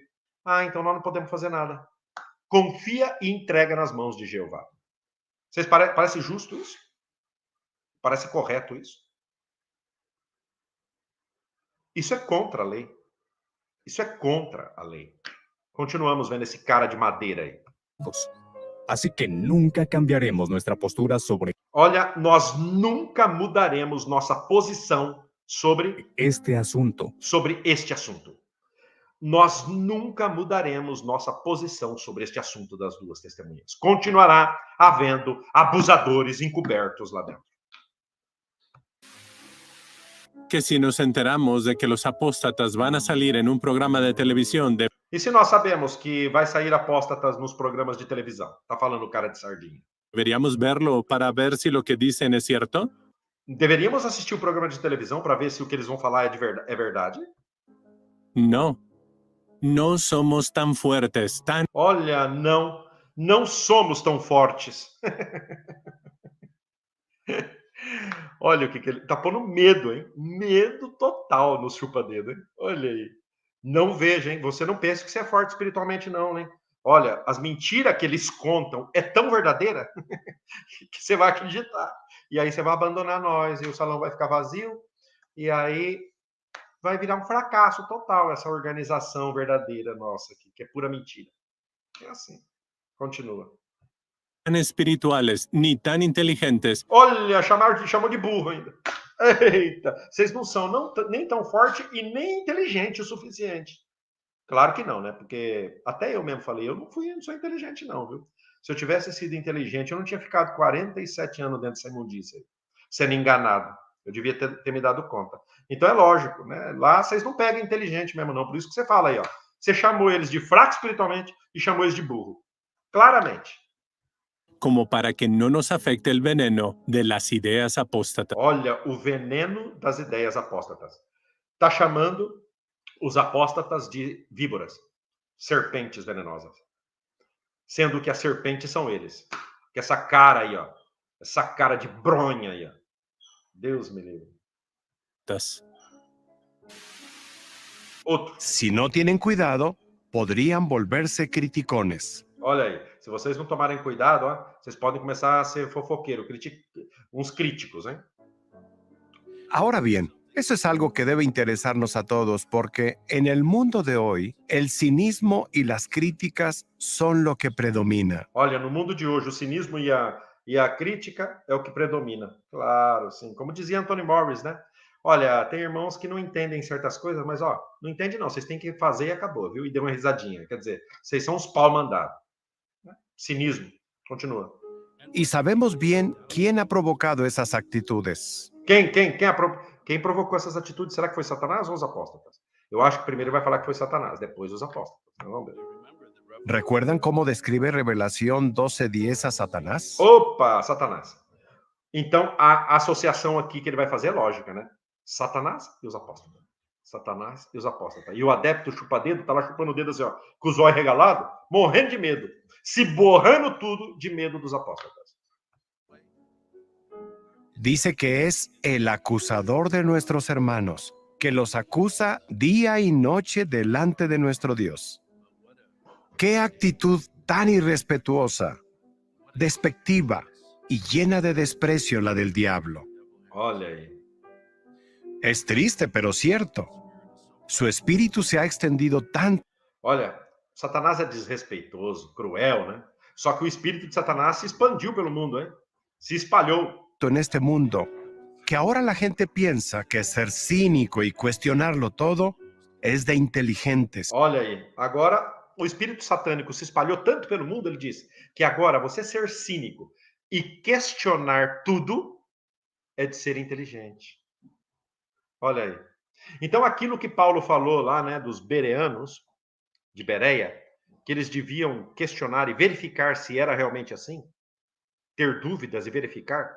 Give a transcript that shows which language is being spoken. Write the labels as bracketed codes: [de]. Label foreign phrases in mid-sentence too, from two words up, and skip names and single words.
[pt] Ah, então nós não podemos fazer nada. Confia e entrega nas mãos de Jeová. Vocês parece justo isso? Parece correto isso? Isso é contra a lei. Isso é contra a lei. Continuamos vendo esse cara de madeira aí. [es] Así que nunca cambiaremos nuestra postura sobre [pt] Olha, nós nunca mudaremos nossa posição sobre [es] este asunto. [pt] este assunto. Nós nunca mudaremos nossa posição sobre este assunto das 2 testemunhas. Continuará havendo abusadores encobertos lá dentro. [es] Que si nos enteramos de que los apóstatas van a salir en un programa de televisión, [pt] E se nós sabemos que vai sair apóstatas nos programas de televisão? Tá falando o cara de sardinha. [es] ¿deberíamos verlo para ver si lo que dicen es cierto? [pt] Deveríamos assistir o programa de televisão para ver se o que eles vão falar é verdade? [es] No. No somos tan fuertes, tan [pt] Olha, não somos tão fortes. Olha o que ele tá pondo medo, hein? Medo total no chupa-dedo, hein? Olha aí. Não veja, hein? Você não pensa que você é forte espiritualmente, não, né? Olha, as mentiras que eles contam é tão verdadeira que você vai acreditar. E aí você vai abandonar nós, e o salão vai ficar vazio, e aí vai virar um fracasso total essa organização verdadeira nossa aqui, que é pura mentira. É assim. Continua. [es] espirituales ni tan inteligentes [pt] Olha, chamou de burro ainda. Eita, vocês não são nem tão forte e nem inteligente o suficiente. Claro que não, né? Porque até eu mesmo falei, eu não sou inteligente não, viu? Se eu tivesse sido inteligente, eu não tinha ficado 47 anos dentro dessa imundícia, sendo enganado. Eu devia ter me dado conta. Então é lógico, né? Lá vocês não pegam inteligente mesmo não, por isso que você fala aí, ó. Você chamou eles de fraco espiritualmente e chamou eles de burro. [es] Claramente. como para que no nos afecte el veneno de las ideas apóstatas. [pt] Olha o veneno das ideias apóstatas. Está chamando os apóstatas de víboras, serpentes venenosas. Sendo que as serpentes são eles. Que essa cara aí, ó. Essa cara de bronha aí, ó. Deus me livre. [es] Si no tienen cuidado, podrían volverse criticones. [pt] Olha aí. Se vocês não tomarem cuidado, ó, vocês podem começar a ser fofoqueiro, uns críticos, hein? [es] Ahora bien, eso es algo que debe interesarnos a todos porque en el mundo de hoy, el cinismo y las críticas son lo que predomina. [pt] Olha, no mundo de hoje, o cinismo e a crítica é o que predomina. Claro, sim. Como dizia Anthony Morris, né? Olha, tem irmãos que não entendem certas coisas, mas ó, não entende não, vocês têm que fazer e acabou, viu? E deu uma risadinha. Quer dizer, vocês são os pau mandados. Cinismo. Continua. [es] Y sabemos bien quién ha provocado esas actitudes. [pt] Quem provocou essas atitudes? Será que foi Satanás ou os apóstolos? Eu acho que primeiro vai falar que foi Satanás, depois os apóstolos. Vamos ver. [es] ¿Recuerdan cómo describe Revelación 12:10 a Satanás? [pt] Opa, Satanás. Então, a associação aqui que ele vai fazer é lógica, né? Satanás e os apóstolos. Satanás e os apóstolos. E o adepto chupa-dedo tá lá chupando o dedo assim, ó, com os olhos regalados, morrendo de medo, se borrando tudo de medo dos apóstolos. [es] Dice que es el acusador de nuestros hermanos, que los acusa día y noche delante de nuestro Dios. ¡Qué actitud tan irrespetuosa, despectiva y llena de desprecio la del diablo! [pt] Olha aí. [es] Es triste, pero cierto. Su espíritu se ha extendido tanto. [pt] Olha, Satanás é desrespeitoso, cruel, né? Só que o espírito de Satanás se expandiu pelo mundo, hein? Se espalhou. [es] En este mundo, que ahora la gente piensa que ser cínico y cuestionarlo todo es de inteligentes. [pt] Olha aí, agora o espírito satânico se espalhou tanto pelo mundo, ele diz, que agora você ser cínico e questionar tudo é de ser inteligente. Olha aí. Então aquilo que Paulo falou lá, né, dos bereanos, de Bereia, que eles deviam questionar e verificar se era realmente assim, ter dúvidas e verificar.